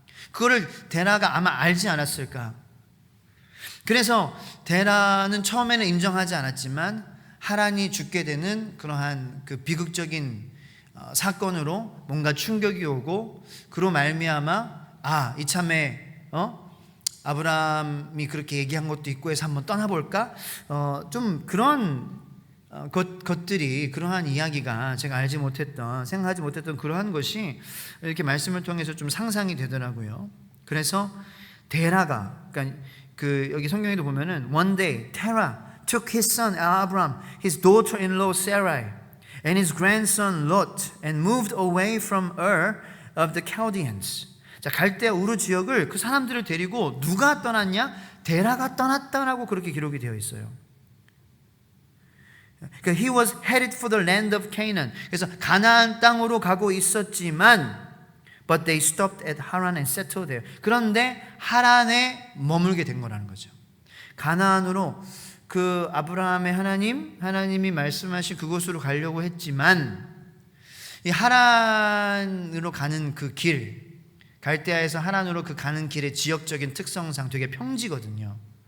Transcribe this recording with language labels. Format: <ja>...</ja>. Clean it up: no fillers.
<ko>그거를 데라가 아마 알지 않았을까. 그래서 데라는 처음에는 인정하지 않았지만 하란이 죽게 되는 그러한 그 비극적인 사건으로 뭔가 충격이 오고 그로 말미암아 이참에 아브라함이 그렇게 얘기한 것도 있고 해서 한번 떠나볼까? 좀 그런 것들이, 그러한 이야기가 제가 알지 못했던, 생각하지 못했던 그러한 것이 이렇게 말씀을 통해서 좀 상상이 되더라고요. 그래서 데라가, 그러니까 그 여기 성경에도 보면은</ko> <en>one day Terah took his son Abraham, his daughter-in-law Sarai, and his grandson Lot, and moved away from Ur of the Chaldeans.</en> <ko>자, 갈대아 우르 지역을 그 사람들을 데리고 누가 떠났냐? 데라가 떠났다라고 그렇게 기록이 되어 있어요. 그러니까</ko> <en>he was headed for the land of Canaan.</en> <ko>그래서 가나안 땅으로 가고 있었지만</ko> <en>but they stopped at Haran and settled there.</en> <ko>그런데 하란에 머물게 된 거라는 거죠. 가나안으로 그 아브라함의 하나님이 말씀하신 그곳으로 가려고 했지만 이 하란으로 가는 그 길, 갈대아에서 하란으로 그 가는 길의 지역적인 특성상 되게 평지거든요.</ko>